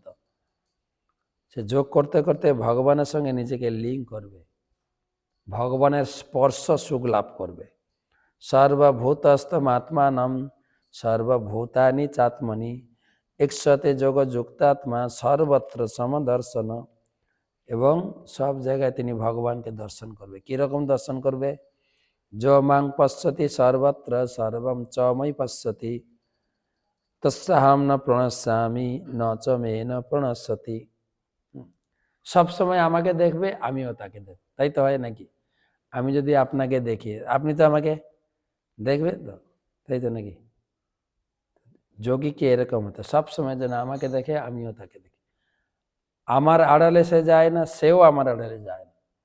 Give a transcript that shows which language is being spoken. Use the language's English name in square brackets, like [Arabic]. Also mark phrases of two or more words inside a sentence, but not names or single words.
[Bangla] সে যোগ করতে করতে ভগবানের সঙ্গে নিজেকে লিঙ্ক করবে, ভগবানের স্পর্শ সুখ লাভ করবে। [Sanskrit] সর্বভূতস্থম আত্মানম সর্বভূতানি চাত্মনি ইক্ষতে যোগ যুক্তাত্মা সর্বত্র সমদর্শন। [Bangla] এবং সব জায়গায় তিনি ভগবানকে দর্শন করবে। কীরকম দর্শন করবে? [Sanskrit] যো মাং পশ্যতি সর্বত্র সর্বম চ ময়ি পশ্যতি তস্যাহম ন প্রণশ্যামি ন চ মে ন প্রণশ্যতি। [Bangla] সবসময় আমাকে দেখবে, আমিও তাকে দেখব, তাই তো হয় নাকি? আমি যদি আপনাকে দেখি, আপনি তো আমাকে দেখবেন তো, তাই তো নাকি? যোগী কি এরকম হতো, সবসময় যেন আমাকে দেখে আমিও তাকে দেখি, আমার আড়ালে সে যায় না, সেও আমার আড়ালে যায় না।